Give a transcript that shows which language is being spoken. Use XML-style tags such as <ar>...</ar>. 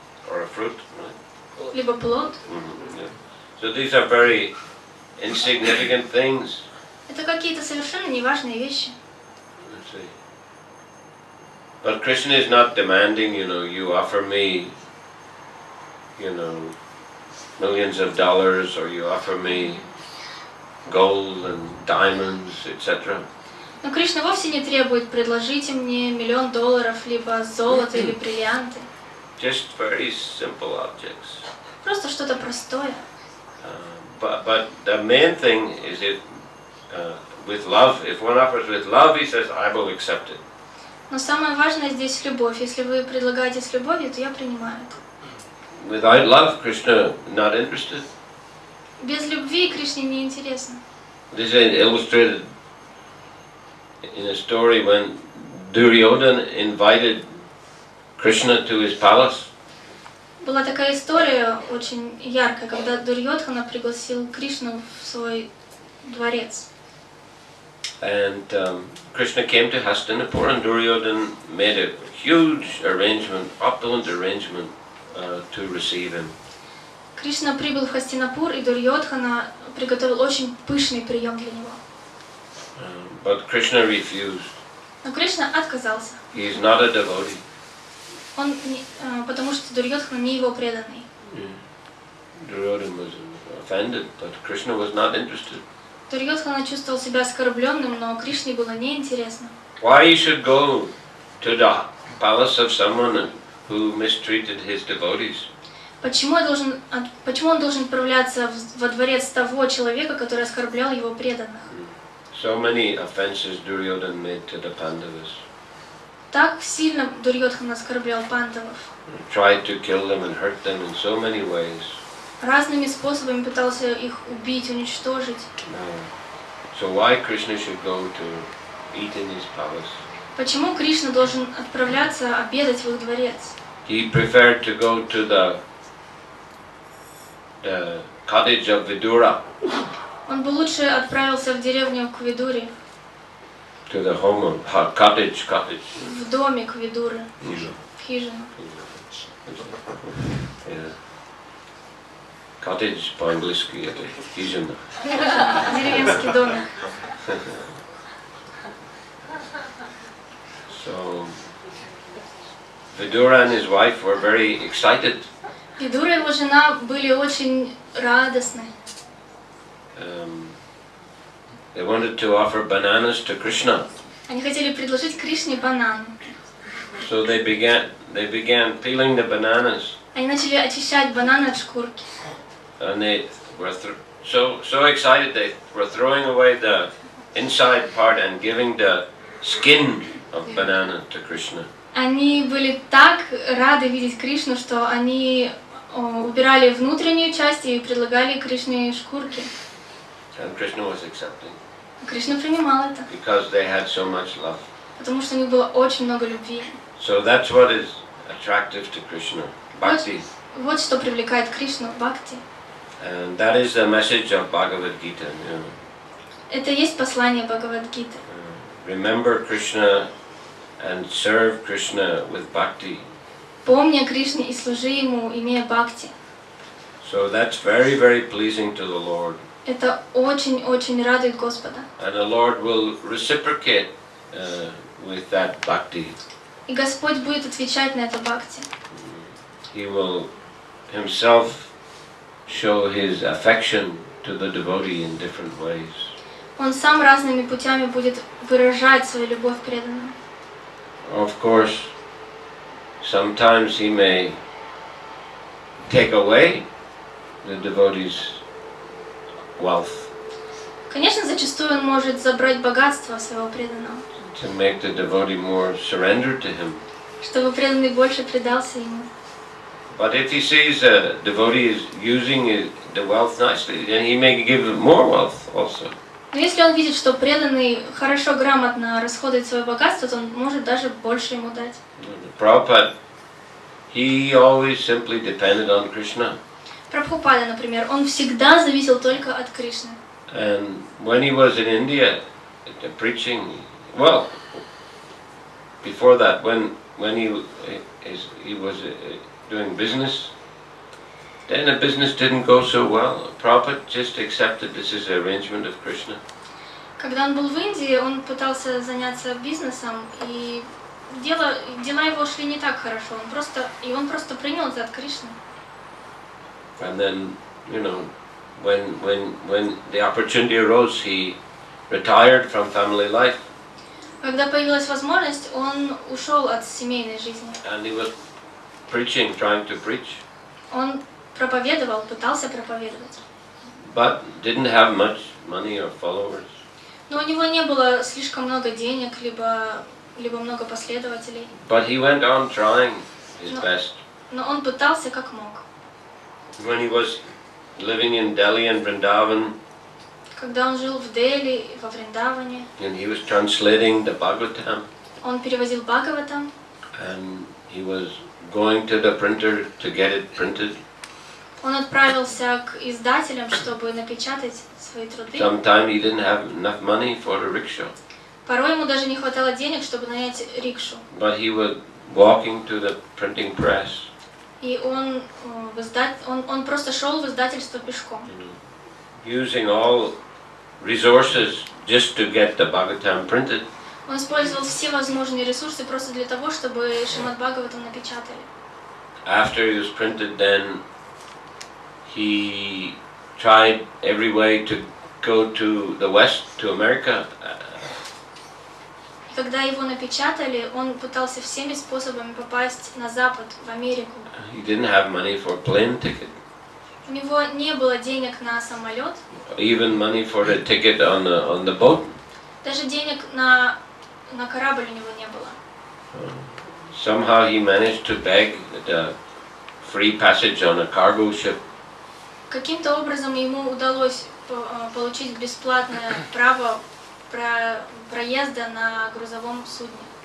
<en>Or a fruit, right?</en> <ru>Либо плод.</ru> <en>Yeah. So these are very insignificant things.</en> <ru>Это какие-то совершенно неважные вещи.</ru> <en>Let's see. But Krishna is not demanding, you offer me, millions of dollars, or you offer me gold and diamonds, etc.</en> <ru>Но Кришна вовсе не требует «предложите мне $1 миллион, либо золото или бриллианты».</ru> <en>Just very simple objects.</en> <ru>Просто что-то простое.</ru> <en>But the main thing is with love. If one offers with love, he says, I will accept it.</en> <ru>Но самое важное здесь любовь. Если вы предлагаете с любовью, то я принимаю это.</ru> <en>Without love, Krishna not interested.</en> <ru>Без любви Кришне не интересно.</ru> <en>This is illustrated in a story when Duryodhana invited Krishna to his palace.</en> <ru>Была такая история очень яркая, когда Дурьодхана пригласил Кришну в свой дворец.</ru> <en>And Krishna came to Hastinapur, and Duryodhana made a huge arrangement, opulent arrangement to receive him.</en> <ru>Кришна прибыл в Хастинапур, и Дурьодхана приготовил очень пышный прием для него.</ru> <en>But Krishna refused.</en> <ru>Но Кришна отказался.</ru> <en>He is not a devotee.</en> <ru>Потому что Дурьодхана не его преданный.</ru> <en>Duryodhana was offended, but Krishna was not interested.</en> <ru>Дурьодхана чувствовал себя оскорбленным, но Кришне было неинтересно.</ru> <en>Why he should go to the palace of someone who mistreated his devotees?</en> <ru>Почему он должен отправляться во дворец того человека, который оскорблял его преданных?</ru> <en>So many offenses Duryodhana made to the Pandavas.</en> <ru>Так сильно Дурьодхана оскорблял пандавов.</ru> <en>Tried to kill them and hurt them in so many ways.</en> <ru>Разными способами пытался их убить, уничтожить.</ru> <en>So why Krishna should go to eat in his palace?</en> <ru>Почему Кришна должен отправляться обедать в их дворец?</ru> <en>He preferred to go to the cottage of Vidura.</en> <ru>Он бы лучше отправился в деревню к Видуре.</ru> <en>To the home of cottage.</en> <ru>В домик Видуры. В хижину.</ru> <en>Yeah.</en> <ru>Cottage по-английски это хижина. Деревенский домик.</ru> <en>So Vidura and his wife were very excited.</en> <ru>Видура и его жена были очень радостны.</ru> <en>They wanted to offer bananas to Krishna.</en> <ru>Они хотели предложить Кришне банан.</ru> <en>So they began peeling the bananas.</en> <ru>Они начали очищать бананы от шкурки.</ru> <en>And they were so excited they were throwing away the inside part and giving the skin of banana to Krishna.</en> <ru>Они были так рады видеть Кришну, что они убирали внутреннюю часть и предлагали Кришне шкурки.</ru> <en>And Krishna was accepting.</en> <ru>Кришна принимал это.</ru> <en>Because they had so much love.</en> <ru>Потому что у них было очень много любви.</ru> <en>So that's what is attractive to Krishna, bhakti.</en> <ru>Вот что привлекает Кришну, бхакти.</ru> <en>And that is the message of Bhagavad Gita.</en> <ru>Это есть послание Бхагавад-гиты.</ru> <en>Remember Krishna and serve Krishna with bhakti.</en> <ru>Помни о Кришне и служи ему, имея бхакти.</ru> <en>So that's very, very pleasing to the Lord.</en> <ru>Это очень-очень радует Господа.</ru> <en>And the Lord will reciprocate with that bhakti.</en> <ru>И Господь будет отвечать на это бхакти.</ru> <en>He will himself show his affection to the devotee in different ways.</en> <ru>Он сам разными путями будет выражать свою любовь к преданным.</ru> <en>Of course, sometimes he may take away the devotee's wealth.</en> <ru>Конечно, зачастую он может забрать богатство своего преданного.</ru> <en>To make the devotee more surrendered to him.</en> <ru>Чтобы преданный больше предался ему.</ru> <en>But if he sees a devotee is using the wealth nicely, then he may give him more wealth also.</en> <ru>Но если он видит, что преданный хорошо, грамотно расходует свое богатство, то он может даже больше ему дать.</ru> <en>Prabhupada, he always simply depended on Krishna.</en> <ru>Прабхупада, например, он всегда зависел только от Кришны.</ru> <en>And when he was in India preaching, well, before that, when he was doing business, then the business didn't go so well. Prabhupada just accepted this as an arrangement of Krishna.</en> <ru>Когда он был в Индии, он пытался заняться бизнесом, и дела его шли не так хорошо. Он просто принял это от Кришны.</ru> <en>And then, you know, when the opportunity arose, he retired from family life.</en> <ru>Когда появилась возможность, он ушел от семейной жизни.</ru> <en>And he was preaching, trying to preach.</en> <ru>Он проповедовал, пытался проповедовать.</ru> <en>But didn't have much money or followers.</en> <ru>Но у него не было слишком много денег, либо много последователей.</ru> <en>But he went on trying his best.</en> <ru>Но он пытался как мог.</ru> <en>When he was living in Delhi and Vrindavan,</en> <ru>Когда он жил в Дели, во Вриндаване,</ru> <en>and he was translating the Bhagavatam,</en> <ru>он перевозил Бхагаватам,</ru> <en>and he was going to the printer to get it printed.</en> <ru>он отправился к издателям, чтобы напечатать свои труды.</ru> <en>Sometimes he didn't have enough money for a rickshaw,</en> <ru>Порой ему даже не хватало денег, чтобы нанять рикшу.</ru> <en>but he was walking to the printing press.</en> <ru>И он просто шел в издательство пешком.</ru> <en>Using all resources just to get the Bhagavatam printed.</en> <ru>Он использовал все возможные ресурсы просто для того, чтобы Шримад Бхагаватам напечатали.</ru> <en>After it was printed, then he tried every way to go to the West, to America.</en> <ru>И когда его напечатали, он пытался всеми способами попасть на Запад, в Америку.</ru> <en>He didn't have money for a plane ticket.</en> <ru>У него не было денег на самолет,</ru> <en>Even money for a ticket on the boat.</en> <ru>даже денег на корабль у него не было.</ru> <en>Somehow he managed to beg the free passage on a cargo ship.</en> <ru>Каким-то образом ему удалось получить бесплатное право проезда на грузовом судне.</ru>